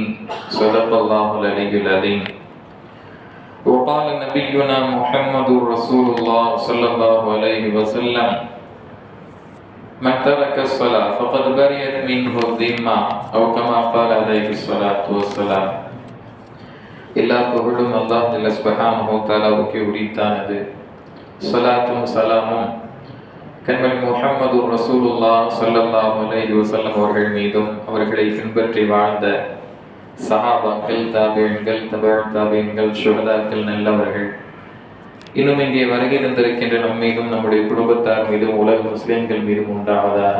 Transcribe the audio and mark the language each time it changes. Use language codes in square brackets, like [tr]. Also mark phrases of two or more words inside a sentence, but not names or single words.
[ar] صدق الله العلي العظيم. وقال نبينا محمد رسول الله صلى الله عليه وسلم: من ترك الصلاة فقد برئت منه الذمة، أو كما قال عليه الصلاة والسلام. [ta] எல்லா புகழும் [ar] الله جل سبحانه وتعالى [ta] உரித்தானது. ஸலாத்தும் ஸலாமும் கண்மணி [ar] محمد رسول الله صلى الله عليه وسلم [ta] அவர்கள் மீதும், அவர்களை பின்பற்றி வாழ்ந்த சஹாபாக்கள், தாபிஈன்கள், தபஅ தாபிஈன்கள், ஷுஹதாக்கள், நல்லவர்கள், இன்னும் இங்கே வருகை தந்திருக்கின்ற நம் மீதும், நம்முடைய குடும்பத்தார் மீதும், உலக முஸ்லிம்கள் மீதும் உண்டாவதாக.